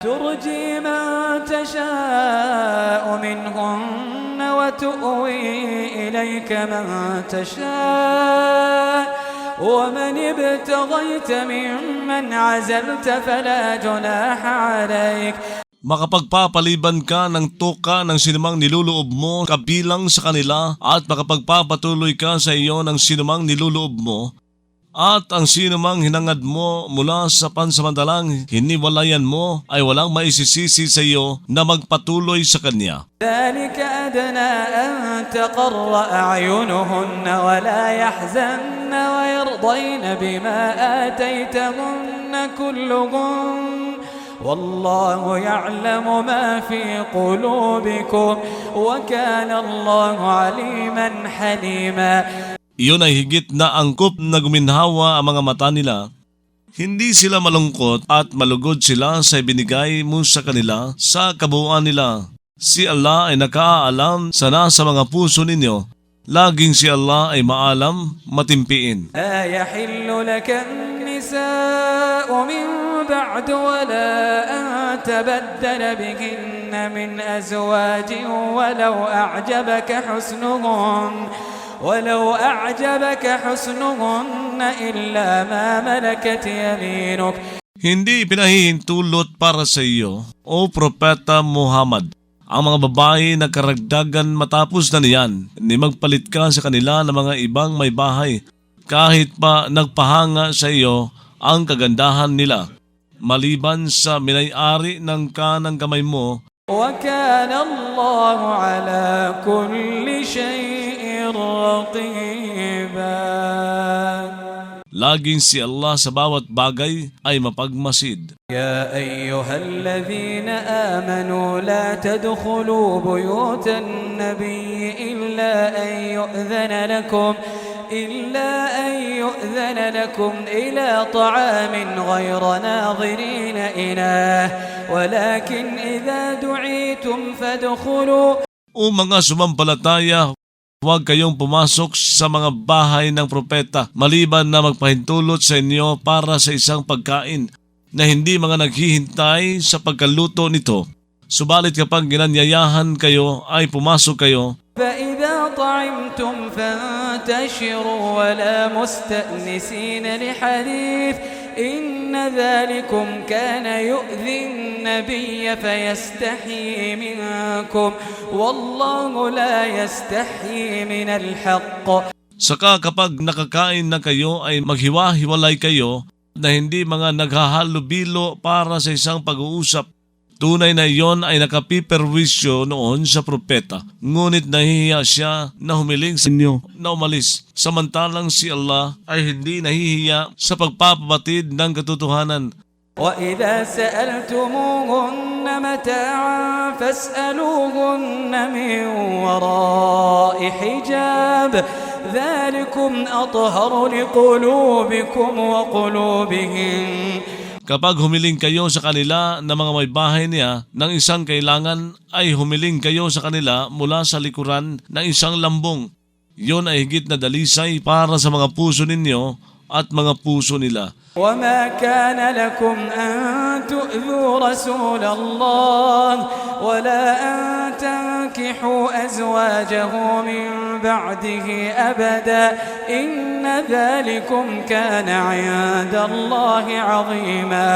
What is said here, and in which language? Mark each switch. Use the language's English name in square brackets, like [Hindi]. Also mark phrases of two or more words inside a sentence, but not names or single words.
[Arabic] ترجي من تشاء منهن وتؤوي إليك من تشاء ومن ابتغيت ممن عزلت فلا جناح عليك. [Filipino] Makapagpapaliban ka ng tuka ng sinumang niluloob mo kabilang sa kanila at makapagpapatuloy ka sa iyo ng sinumang niluloob mo at ang sinumang hinangad mo mula sa pansamantalang hiniwalayan mo ay walang maisisisi sa iyo na magpatuloy sa kanya. [Arabic] ذلك أدنى أن تقر أعينهن ولا يحزن ويرضين بما آتيتهن كلهن والله يعلم ما في قلوبكم وكان الله عليما حليما. [Filipino] Iyon ay higit na angkop na guminhawa ang mga mata nila. Hindi sila malungkot at malugod sila sa ibinigay mo sa kanila sa kabuuan nila. Si Allah ay nakaalam sa nasa mga puso ninyo. Laging si Allah ay maalam, matimpiin. [Arabic] لا يحل لك النساء من بعد ولا أن تبدل بهن من أزواج ولو أعجبك حسنهن إلا ما ملكت يمينك. [Filipino] Hindi pinahihintulot para sa iyo, O Propeta Muhammad, ang mga babae na karagdagan matapos na niyan, ni magpalit ka sa kanila ng mga ibang may bahay, kahit pa nagpahanga sa iyo ang kagandahan nila, maliban sa minay-ari ng kanang kamay mo. [Arabic] وكان الله على كل شيء رقيبا. [Filipino] Laging si Allah sa bawat bagay ay mapagmasid. [Arabic] يا أيها الذين آمنوا لا تدخلوا بيوت النبي إلا أن يؤذن لكم إلى طعام غير ناظرين إناه ولكن إذا دعيتم فادخلوا. [Filipino] O mga sumampalataya, huwag kayong pumasok sa mga bahay ng propeta maliban na magpahintulot sa inyo para sa isang pagkain na hindi mga naghihintay sa pagkaluto nito. Subalit kapag ginanyayahan kayo ay pumasok kayo. [Arabic] فإذا طعمتم فانتشروا ولا مستأنسين لحديث إن ذلكم كان يؤذي النبي فيستحيي منكم والله لا يستحيي من الحق. [Filipino] Saka kapag nakakain na kayo ay maghiwa-hiwalay kayo na hindi mga naghahalubilo para sa isang pag-uusap. Tunay na iyon ay nakapiperwisyo noon sa propeta. Ngunit nahihiya siya na humiling sa inyo na umalis. Samantalang si Allah ay hindi nahihiya sa pagpapabatid ng katotohanan. [Arabic] وَإِذَا سَأَلْتُمُوهُنَّ مَتَاعًا فَاسْأَلُوهُنَّ مِنْ وَرَاءِ حِجَابٍ ذَلِكُمْ أَطْهَرُ لِقُلُوبِكُمْ وَقُلُوبِهِمْ. [Filipino] Kapag humiling kayo sa kanila na mga may bahay niya ng isang kailangan, ay humiling kayo sa kanila mula sa likuran ng isang lambong. Iyon ay higit na dalisay para sa mga puso ninyo at mga puso nila. [Arabic] وَمَا كَانَ لَكُمْ أَن تُؤْذُوا رَسُولَ اللَّهِ وَلَا أَن تَنكِحُوا أَزْوَاجَهُ مِن بَعْدِهِ أَبَدًا إِنَّ ذَلِكُمْ كَانَ عِندَ اللَّهِ عَظِيمًا.